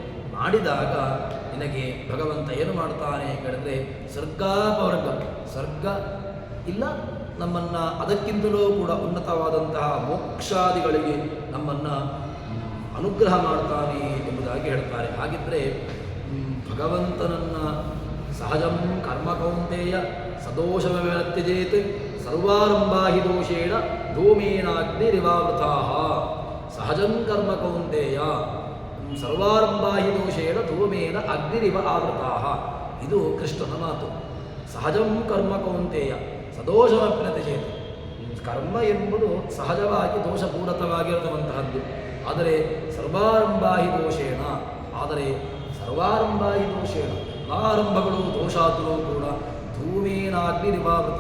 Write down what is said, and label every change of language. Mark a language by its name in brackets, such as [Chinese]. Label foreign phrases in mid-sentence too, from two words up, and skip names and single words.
[Kannada] ಮಾಡಿದಾಗ ನಿನಗೆ ಭಗವಂತ ಏನು ಮಾಡ್ತಾನೆ ಕೇಳಿದ್ರೆ ಸ್ವರ್ಗಾಪವರ್ಗ, ಸ್ವರ್ಗ ಇಲ್ಲ ನಮ್ಮನ್ನು ಅದಕ್ಕಿಂತಲೂ ಕೂಡ ಉನ್ನತವಾದಂತಹ ಮೋಕ್ಷಾದಿಗಳಿಗೆ ನಮ್ಮನ್ನು ಅನುಗ್ರಹ ಮಾಡ್ತಾನೆ ಎಂಬುದಾಗಿ ಹೇಳ್ತಾರೆ. ಹಾಗಿದ್ದರೆ ಭಗವಂತನನ್ನು [Sanskrit] ಸಹಜಂ ಕರ್ಮ ಕೌಂತೆಯ ಸದೋಷವ್ಯತ್ಯಜೇತ್ ಸರ್ವಾರಂಭಾ ಹಿ ದೋಷೇಣ ಧೂಮೇನಾಗ್ನಿರಿವಾವೃತಾ. ಸಹಜಂ ಕರ್ಮ ಕೌಂತೆಯ ಸರ್ವಾರಂಭಾ ಹಿ ದೋಷೇಣ ಧೂಮೇನ ಅಗ್ನಿರಿವ ಆವೃತಾ. [Kannada] ಇದು ಕೃಷ್ಣನ ಮಾತು. [Sanskrit] ಸಹಜಂ ಕರ್ಮ ಕೌಂತೆಯ ಸದೋಷವಪ್ಯತ್ಯಜೇತ್. [Kannada] ಕರ್ಮ ಎಂಬುದು ಸಹಜವಾಗಿ ದೋಷಪೂರಿತವಾಗಿರತಕ್ಕಂತಹದ್ದು. [Sanskrit] ಆದರೆ ಸರ್ವಾರಂಭಾ ಹಿ ದೋಷೇಣ, ಆದರೆ ಸರ್ವಾರಂಭಾ ಹಿ ದೋಷೇಣ [Kannada] ಎಲ್ಲ ಆರಂಭಗಳು ದೋಷಾದರೂ ಕೂಡ [Sanskrit] ಧೂಮೇನಾಗ್ನಿರಿವಾವೃತಾ.